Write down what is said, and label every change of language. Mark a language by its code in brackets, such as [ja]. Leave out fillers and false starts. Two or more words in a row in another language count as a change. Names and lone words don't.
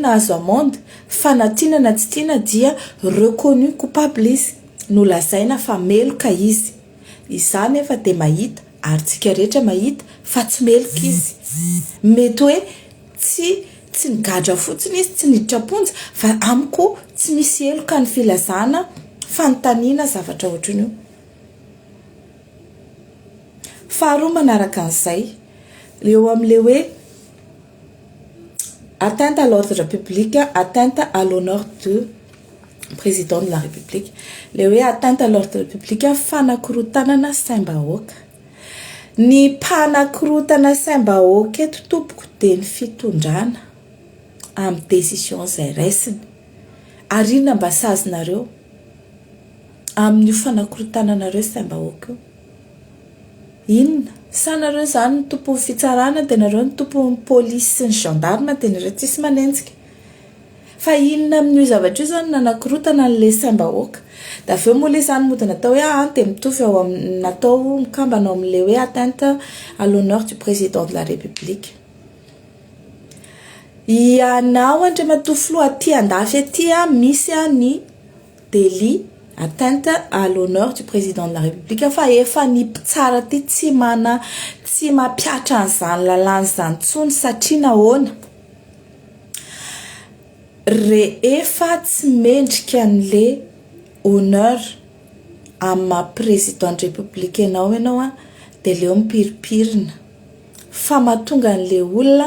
[mg] nahazo amende fa na tiana na tsy tiana dia [fr] reconnu coupable [mg] izy nolazaina fa meloka izy izany efa dia mahita ary tsika rehetra mahita fa tsy meloka izy mety hoe tsy nigadra fotsiny izy tsy niditra-ponja fa amiko tsy misy eloka ny filazana fanontaniana zavatra ohatrany io faharoa manaraka an'izay eo amin'le hoe [fr] atteinte à l'ordre public, atteinte à l'honneur du président de la République. [mg] Le hoe [fr] atteinte à l'ordre public [mg] fanakorotanana saim-bahoaka. Ny mpanakorotana saim-bahoaka eto tompoko dia ny fitondrana amin'ny décision izay raisiny. Arina mba sazinareo amin'ny fanakorotananareo saim-bahoaka io. Inona? Sanareo zany ny tompo fitsarana dia nareo ny tompo polisy sy ny gendarme dia nareo tsisy manenjika fa inona amin'io zavatra io zany nanakorotana n'le saim-bahoaka da aveo moa le zany mody natao hoe dia mitovy ao amin'ny natao mikambana ao amin'le hoe [fr] atteinte à l'honneur du président de la République [mg] ianao andriamatoa aty andafy aty misy ny [fr] délit atteinte à l'honneur du président de la République [mg] fa efa ny mpitsara ty tsy mampiatra an'izany lalàna izany tsony satria nahoana rehefa tsy mendrika an'le honneur amin'ny maha [fr] président de république [mg] ianao dia leo mipiripirina fa mahatonga an'le olona